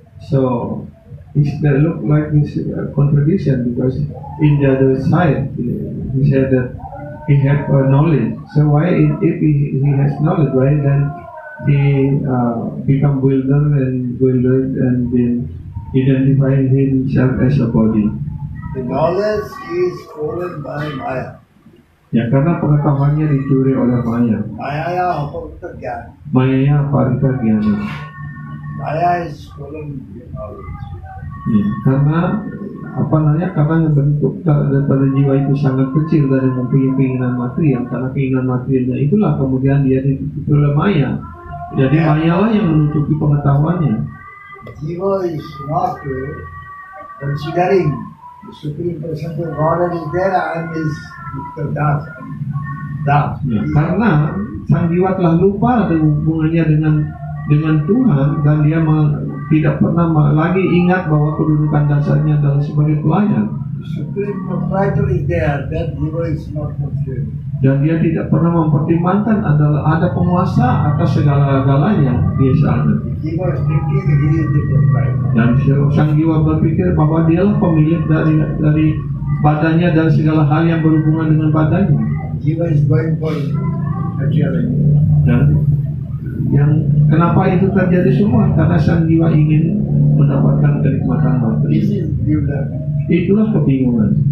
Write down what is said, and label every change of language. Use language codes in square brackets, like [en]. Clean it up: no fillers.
[en] So it look like this contradiction, because in the other side he said that he had knowledge. So why, if he has knowledge, why then he become bewildered and then identify himself as a body? The knowledge is stolen by Maya. [id] Ya, karena pengetahuannya dicuri oleh Maya. [sa] Maya apavita jnana. Maya aparita jnana. [en] Maya is stolen the knowledge. [id] Ya, karena karena bentuk daripada jiwa itu sangat kecil dan mempunyai keinginan material. Karena keinginan materialnya itulah kemudian dia ditutupi oleh Maya. Jadi Maya lah yang menutupi pengetahuannya. [en] Jiva is not considering the Supreme Person of God is there and is the Das. [id] Ya, karena sang jiwa telah lupa hubungannya dengan Tuhan, dan dia tidak pernah lagi ingat bahwa kedudukan dasarnya adalah sebagai pelayan. [en] The Supreme Proprietor is there, that Jiva is not considered. [id] Dan dia tidak pernah mempertimbangkan ada penguasa atas segala-galanya di sana. [en] Jiva is thinking he is the proprietor. [id] Dan sang jiwa berpikir bahwa dialah pemilik dari badannya dan segala hal yang berhubungan dengan badannya. [en] Jiva is going for materiality. [id] Dan yang kenapa itu terjadi semua? Karena sang jiwa ingin mendapatkan kenikmatan [en] This [id] materi. [en] is bewilderment. [id] Itulah kebingungan.